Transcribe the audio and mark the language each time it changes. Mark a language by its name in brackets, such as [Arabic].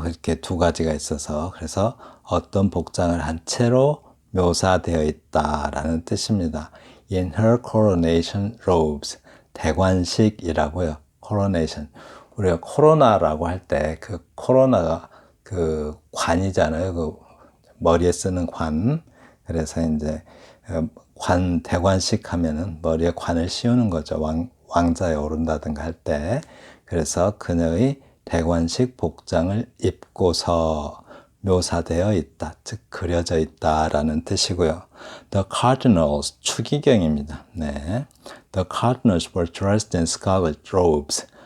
[Korean] 그렇게 두 가지가 있어서. 그래서 어떤 복장을 한 채로 묘사되어 있다라는 뜻입니다. [English] in her coronation robes. [Korean] 대관식이라고요. coronation. 우리가 코로나라고 할 때 그 코로나가 그 관이잖아요. 그 머리에 쓰는 관. 그래서 이제 관 대관식 하면은 머리에 관을 씌우는 거죠. 왕자에 오른다든가 할 때. 그래서 그녀의 대관식 복장을 입고서 묘사되어 있다, 즉 그려져 있다라는 뜻이고요. [English] The cardinals, [Korean] 추기경입니다. 네, [English] The cardinals were dressed in scarlet robes.